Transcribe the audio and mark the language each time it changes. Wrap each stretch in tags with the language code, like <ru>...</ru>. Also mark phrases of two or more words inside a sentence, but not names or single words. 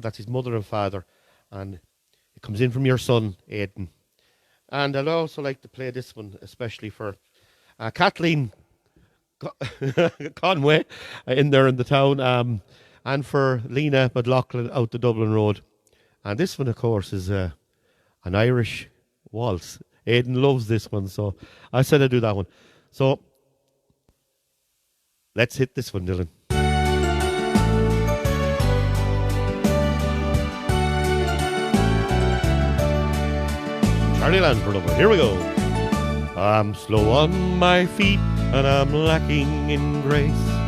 <en>That's his mother and father, and it comes in from your son, Aidan. And I'd also like to play this one, especially for Kathleen Conway in there in the town, and for Lena McLaughlin out the Dublin Road. And this one, of course, is an Irish waltz. Aidan loves this one, so I said I'd do that one. So let's hit this one, Dylan. Charlie Lansford over. Here we go. I'm slow on my feet and I'm lacking in grace.</en>